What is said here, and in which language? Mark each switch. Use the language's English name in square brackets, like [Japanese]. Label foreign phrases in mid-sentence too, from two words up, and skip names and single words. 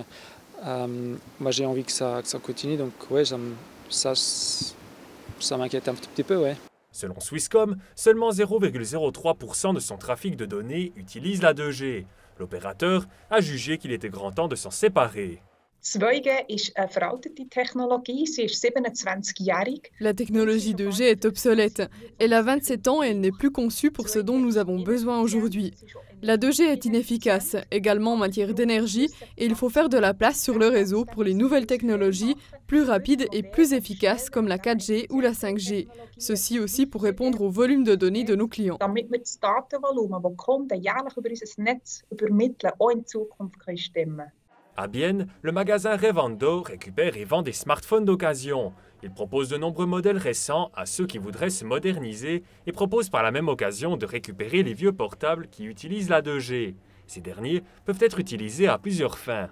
[French] Moi, j'ai envie que ça continue, donc ouais, ça m'inquiète un petit peu, ouais. Selon Swisscom, seulement 0,03% de son trafic de données utilise la 2G. L'opérateur a jugé qu'il était grand temps de s'en séparer. [German] 2G ist eine veraltete Technologie, sie ist 27-jährig. [French] La technologie 2G est obsolète. Elle a 27 ans et elle n'est plus conçue pour ce dont nous avons besoin aujourd'hui. La 2G est inefficace, également en matière d'énergie, et il faut faire de la place sur le réseau pour les nouvelles technologies plus rapides et plus efficaces comme la 4G ou la 5G. Ceci aussi pour répondre au volume de données de nos clients. [German] Damit wir das Datenvolumen, das die Kunden jährlich über unser Netz übermitteln, auch in Zukunft stimmen können. [French] À Bienne, le magasin Revando récupère et vend des smartphones d'occasion. Il propose de nombreux modèles récents à ceux qui voudraient se moderniser et propose par la même occasion de récupérer les vieux portables qui utilisent la 2G. Ces derniers peuvent être utilisés à plusieurs fins.